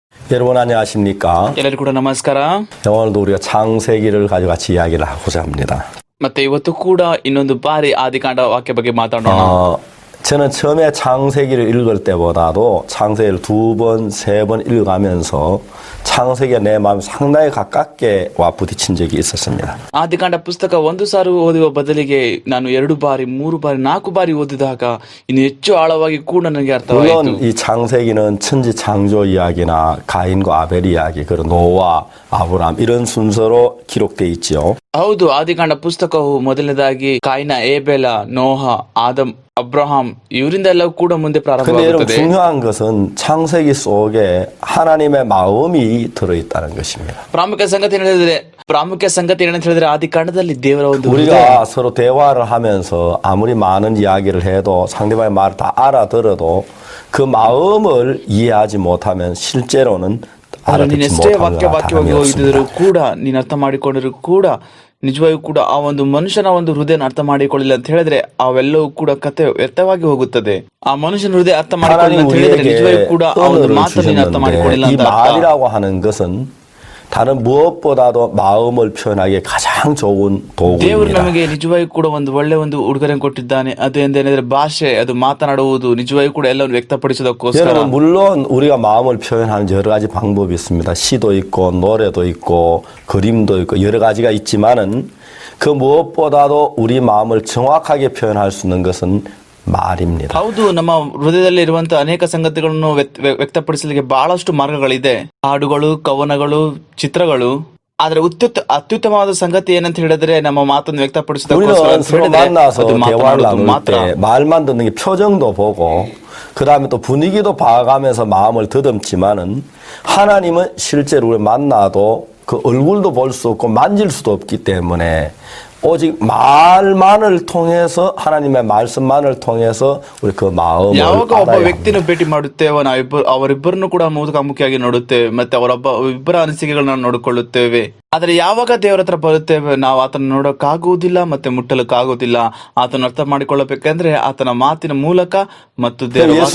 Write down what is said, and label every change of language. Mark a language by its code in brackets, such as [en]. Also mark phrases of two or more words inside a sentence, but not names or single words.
[ko] 여러분 안녕하십니까? [kn] ಎಲ್ಲರಿಗೂ ಕೂಡ ನಮಸ್ಕಾರ. [ko] 오늘도 우리가 창세기를 가지고 같이 이야기를 하고자 합니다. [kn] ಮತ್ತೆ ಇವತ್ತು ಕೂಡ ಇನ್ನೊಂದು ಬಾರಿ ಆದಿಕಾಂಡ ವಾಕ್ಯ ಬಗ್ಗೆ ಮಾತಾಡೋಣ. [ko] 저는 처음에 창세기를 읽을 때보다도 창세기를 2번, 3번 읽어가면서 창세기가 내 마음에 상당히 가깝게 와 부딪힌 적이 있었습니다. [kn] ಆದಿಕಾಂಡ ಪುಸ್ತಕ ಒಂದು ಸಾರಿ ಓದುವ ಬದಲಿಗೆ ನಾನು 2 ಬಾರಿ, 3 ಬಾರಿ, 4 ಬಾರಿ ಓದಿದಾಗ ಇನ್ನು ಹೆಚ್ಚು ಆಳವಾಗಿ ಕೂಡ ನನಗೆ ಅರ್ಥವಾಯಿತು. [ko] 물론 이 창세기는 천지 창조 이야기나 가인과 아벨 이야기, 그리고 노아, 아브라함 이런 순서로 기록되어 있지요. [kn] ಹೌದು, ಆದಿಕಾಂಡ ಪುಸ್ತಕವು ಮೊದಲನೇದಾಗಿ ಕಾಯಿನ, ಏಬೆಲ, ನೋಹ, ಆದಮ್, ಅಬ್ರಹಾಂ ಇವರಿಂದ ಎಲ್ಲ ಕೂಡ ಮುಂದೆ [ko] 근데 여러분 [kn] ಪ್ರಾರಂಭವಾಗುತ್ತದೆ. [ko] 중요한 것은 창세기 속에 하나님의 마음이 들어있다는 것입니다. [kn] ಪ್ರಾಮುಖ್ಯ ಸಂಗತಿ ಏನಂತ ಹೇಳಿದ್ರೆ ಆದಿಕಾಂಡದಲ್ಲಿ ದೇವರ ಒಂದು ಹೃದಯ. [ko] 우리가 서로 대화를 하면서 아무리 많은 이야기를 해도 상대방의 말을 다 알아들어도 그 마음을 이해하지 못하면 실제로는 [kn] ನೀನು [ko] 알아듣지 [kn] ಎಷ್ಟೇ [ko] 못하는 것 [kn] ವಾಕ್ಯವಾಗಿ ಓದಿದರೂ ಕೂಡ ನೀನು ಅರ್ಥ ಮಾಡಿಕೊಂಡರೂ ಕೂಡ ನಿಜವಾಗಿಯೂ ಕೂಡ ಆ ಒಂದು ಮನುಷ್ಯನ ಒಂದು ಹೃದಯನ ಅರ್ಥ ಮಾಡಿಕೊಳ್ಳಿಲ್ಲ ಅಂತ ಹೇಳಿದ್ರೆ ಅವೆಲ್ಲವೂ ಕೂಡ ಕತೆ ವ್ಯರ್ಥವಾಗಿ ಹೋಗುತ್ತದೆ. ಆ ಮನುಷ್ಯನ ಹೃದಯ ಅರ್ಥ ಮಾಡಿಕೊಳ್ಳಿಲ್ಲ ಅಂತ ಹೇಳಿದ್ರೆ ನಿಜವಾಗಿಯೂ ಕೂಡ ಆ ಒಂದು ಮಾತನ್ನು ನೀನು ಅರ್ಥ ಮಾಡಿಕೊಳ್ಳಿಲ್ಲ [ko] 이 [kn] ಅಂತ ಅರ್ಥ. [ko] 말이라고 하는 것은 다른 무엇보다도 마음을 표현하기에 가장 좋은 [kn] ದೇವರು [ko] 도구입니다. [kn] ನಮಗೆ ನಿಜವಾಗಿಯೂ ಕೂಡ ಒಂದು ಒಳ್ಳೆ ಒಂದು ಉಡುಗೊರೆ ಕೊಟ್ಟಿದ್ದಾನೆ. ಅದು ಎಂದೇನೆಂದ್ರೆ ಭಾಷೆ, ಅದು ಮಾತನಾಡುವುದು, ನಿಜವಾಗಿಯೂ ಕೂಡ ಎಲ್ಲವನ್ನು ವ್ಯಕ್ತಪಡಿಸೋದಕ್ಕೋಸ್ಕರ. [ko] 여러분 물론 우리가 마음을 표현하는 여러 가지 방법이 있습니다. 시도 있고 노래도 있고 그림도 있고 여러 가지가 있지만은 그 무엇보다도 우리 마음을 정확하게 표현할 수 있는 것은 말입니다. [kn] ಹೌದು, ನಮ್ಮ ಹೃದಯದಲ್ಲಿ ಇರುವಂತಹ ಅನೇಕ ಸಂಗತಿಗಳನ್ನು ವ್ಯಕ್ತಪಡಿಸಲಿಕ್ಕೆ ಬಹಳಷ್ಟು ಮಾರ್ಗಗಳಿದೆ. ಹಾಡುಗಳು, ಕವನಗಳು, ಚಿತ್ರಗಳು. ಆದ್ರೆ ಅತ್ಯುತ್ತಮವಾದ ಸಂಗತಿ ಏನಂತ ಹೇಳಿದ್ರೆ ನಮ್ಮ ಮಾತನ್ನು ವ್ಯಕ್ತಪಡಿಸೋದಕ್ಕೋಸ್ಕರ [ko] 우리는 서로 만나서 [kn] ಅದು [ko] 대화를 [kn] ಮಾತನಾಡೋದು [ko] 나눌 [kn] ಮಾತ್ರ. [ko] 때 말만 듣는 게 표정도 보고 그 다음에 또 분위기도 봐가면서 마음을 더듬지만은 하나님은 실제로 우리 만나도 그 얼굴도 볼 수 없고 만질 수도 없기 때문에 오직 말만을 통해서 하나님의 말씀만을 통해서 우리 그 마음을 [kn] ಯಾವಾಗ ಒಬ್ಬ [ko] 알아야 [kn] ವ್ಯಕ್ತಿನ [ko] 합니다. [kn] ಭೇಟಿ ಮಾಡುತ್ತೇವೆ ಅವರಿಬ್ಬರನ್ನು ಕೂಡ ಮುಖಾಮುಖಿಯಾಗಿ ನೋಡುತ್ತೇವೆ, ಮತ್ತೆ ಇಬ್ಬರ ಅನಿಸಿಕೆಗಳನ್ನ ನೋಡಿಕೊಳ್ಳುತ್ತೇವೆ. ಆದ್ರೆ ಯಾವಾಗ ದೇವರ ಹತ್ರ ಬರುತ್ತೇವೆ ನಾವು ಆತನ ನೋಡೋಕ್ಕಾಗುವುದಿಲ್ಲ, ಮತ್ತೆ ಮುಟ್ಟಲಕ್ಕಾಗುವುದಿಲ್ಲ. ಆತನ ಅರ್ಥ ಮಾಡಿಕೊಳ್ಳಬೇಕಂದ್ರೆ ಆತನ ಮಾತಿನ ಮೂಲಕ ಮತ್ತು ದೇವರ ವಾಕ್ಯದ